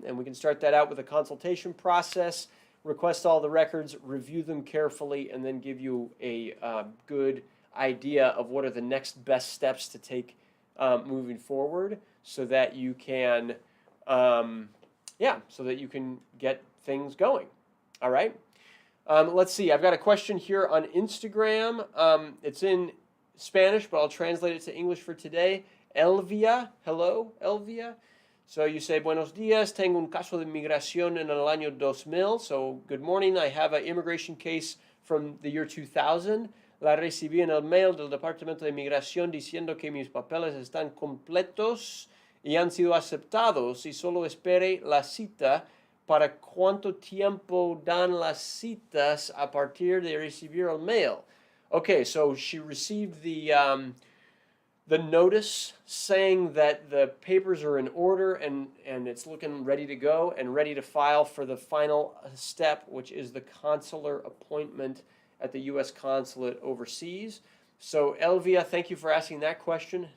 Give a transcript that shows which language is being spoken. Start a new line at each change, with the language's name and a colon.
English: And we can start that out with a consultation process, request all the records, review them carefully, and then give you a good idea of what are the next best steps to take moving forward, so that you can, so that you can get things going. All right. Let's see. I've got a question here on Instagram. It's in Spanish, but I'll translate it to English for today. Elvia, hello, Elvia. So you say,
Spanish: buenos días, tengo un caso de migración en el año 2000.
English: So good morning. I have an immigration case from the year 2000.
Spanish: La recibí en el mail del Departamento de Inmigración diciendo que mis papeles están completos y han sido aceptados y solo espere la cita. ¿Para cuánto tiempo dan las citas a partir de recibir el mail?
English: Okay, so she received the notice saying that the papers are in order and it's looking ready to go and ready to file for the final step, which is the consular appointment at the U.S. consulate overseas. So, Elvia, thank you for asking that question.